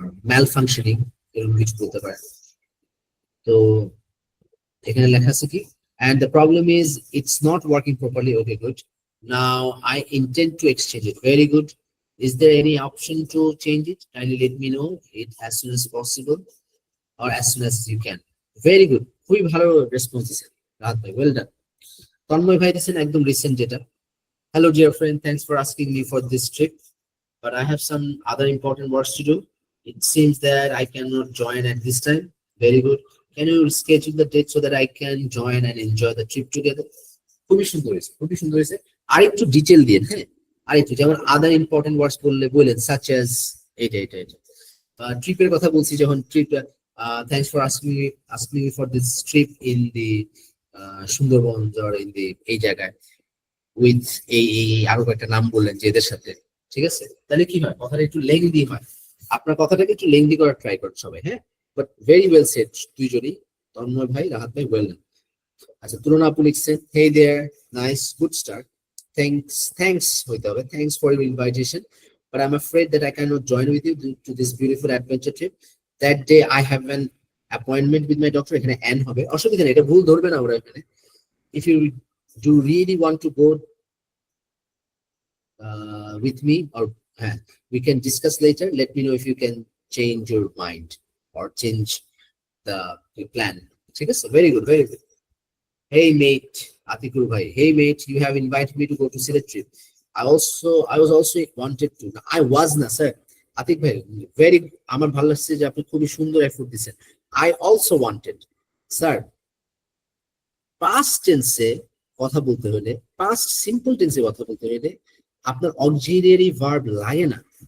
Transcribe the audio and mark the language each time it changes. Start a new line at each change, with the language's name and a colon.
Bangla: malfunctioning এরকম কিছু বলতে পারে। তো এখানে লেখা আছে কি,
English: and the problem is it's not working properly. Okay, good. Now I intend to exchange it. Very good. Is there any option to change it? Kindly let me know it as soon as possible or as soon as you can. Very good.
Bangla: খুবই ভালো response দিয়েছেন রাহাত ভাই, well done. Tanmoy ভাই দিয়েছেন একদম recent যেটা,
English: hello dear friend, thanks for asking me for this trip, but I have some other important works to do. It seems that I cannot join at this time. Very good. Can you schedule the date so that I can join and enjoy the trip together?
Bangla: খুবই সুন্দর হয়েছে, খুবই সুন্দর হয়েছে। আর একটু detail দিন, হ্যাঁ আর একটু, যেমন আদার ইম্পর্টেন্ট ওয়ার্ডস বললে বলেন সাচ এজ এটা এটা এটা। ট্রিপের কথা বলছি যখন, trip
English: thanks for asking me for this trip in the
Bangla: Sundarban or in the এই জায়গায় উইথ এই আরো কয়েকটা নাম বললেন যে এদের সাথে, ঠিক আছে? তাহলে কি হয়, কথাটা একটু লেংদি হয়। আপনার কথাটাকে একটু লেংদি করার ট্রাই করেন সবাই, হ্যাঁ। বাট ভেরি ওয়েল সেড দুইজনই, তন্ময় ভাই, রাহাত ভাই, ওয়েল ডান। আচ্ছা, তুলনা আপু লিখছেন,
English: hey there, nice, good start. Thanks
Bangla: হইতে হবে,
English: thanks for your invitation, but I'm afraid that I cannot join with you to this beautiful adventure trip. That day I have an appointment with my doctor.
Bangla: এখানে n হবে, অসুবিধা নেই, এটা ভুল ধরবে না ওরা এখানে।
English: If you do really want to go with me, or we can discuss later. Let me know if you can change your mind or change the plan.
Bangla: ঠিক আছে,
English: very good, very good. Hey mate, Atikul bhai. Hey mate, you have invited me to go to Sylhet trip. I was also wanted to. I was na sir.
Bangla: Atik bhai, very আমার ভালো লাগছে যে আপনি খুবই সুন্দর effort দিয়েছেন।
English: I also wanted, sir.
Bangla: Past tense এ কথা বলতে হলে, past simple tense এ কথা বলতে হলে আপনার অক্সিলিয়ারি ভার্ব লাগে না।